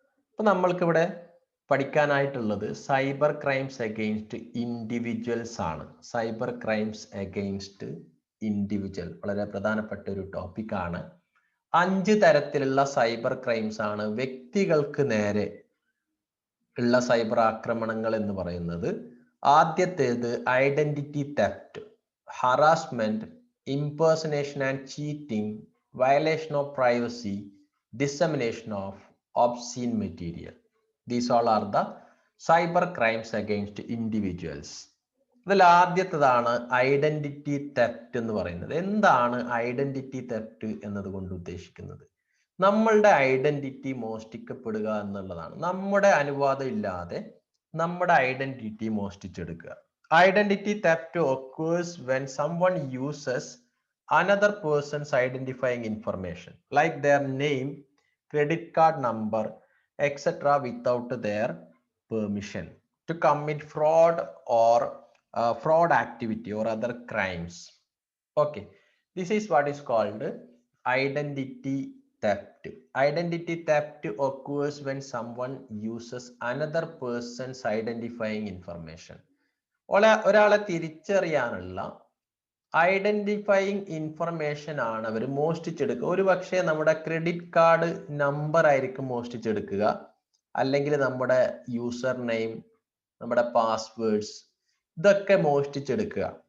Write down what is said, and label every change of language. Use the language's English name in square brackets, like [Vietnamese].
[Malayalam] അപ്പൊ നമ്മൾക്കിവിടെ പഠിക്കാനായിട്ടുള്ളത് cyber crimes against individuals ആണ്. Cyber crimes against individual വളരെ പ്രധാനപ്പെട്ട ഒരു ടോപ്പിക് ആണ്. 5 തരത്തിലുള്ള സൈബർ ക്രൈംസ് ആണ് വ്യക്തികൾക്ക് നേരെ ഉള്ള സൈബർ ആക്രമണങ്ങൾ എന്ന് പറയുന്നത്. ആദ്യത്തേത് [English] Identity theft, harassment, impersonation and cheating, violation of privacy, dissemination of obscene material. These all are the [Malayalam] cyber crimes against individuals. ഇതിൽ ആദ്യത്തേതാണ് ഐഡന്റിറ്റി തെഫ്റ്റ് എന്ന് പറയുന്നത്. എന്താണ് ഐഡന്റിറ്റി തെഫ്റ്റ് എന്നതുകൊണ്ട് ഉദ്ദേശിക്കുന്നത്? നമ്മളുടെ ഐഡന്റിറ്റി മോഷ്ടിക്കപ്പെടുക എന്നുള്ളതാണ്. നമ്മുടെ അനുവാദം ഇല്ലാതെ നമ്മുടെ identity മോഷ്ടിച്ചെടുക്കുക. [English] Identity theft occurs when someone uses another person's identifying information like their name, credit card number, etc. without their permission to commit fraud or fraud activity or other crimes. Okay, this is what is called identity theft. Identity theft occurs when someone uses another person's identifying information. [Malayalam] ഒരാളെ തിരിച്ചറിയാനുള്ള identifying information ആണ് അവർ മോഷ്ടിച്ചെടുക്കുക. ഒരു പക്ഷേ നമ്മുടെ credit card number ആയിരിക്കും മോഷ്ടിച്ചെടുക്കുക, അല്ലെങ്കിൽ നമ്മുടെ user name, നമ്മുടെ പാസ്വേഡ്സ്, ഇതൊക്കെ മോഷ്ടിച്ചെടുക്കുക.